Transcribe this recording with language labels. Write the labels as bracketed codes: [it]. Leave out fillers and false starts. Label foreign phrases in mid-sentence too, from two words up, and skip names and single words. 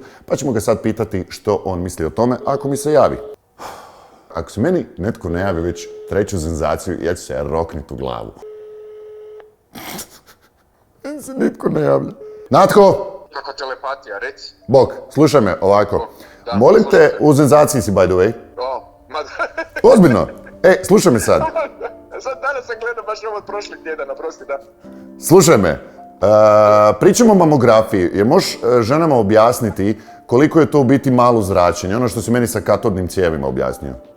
[hr] Pa ćemo ga sad pitati što on misli o tome ako mi se javi. Ako se meni netko ne javi već treću senzaciju, ja ću se rokniti u glavu. Meni se nitko ne javlja. Natko! Kako telepatija, reci. Bok, slušaj me ovako. Da, Molim te, u senzaciji si [en] by the way. [hr] Ozbiljno. Slušaj me sad. Sad danas sam gledao baš ovo od prošlih tjedana, prosti da. Slušaj me. Pričamo o mamografiji. Jer možeš ženama objasniti koliko je to u biti malo zračenje? Ono što si meni sa katodnim cijevima objasnio.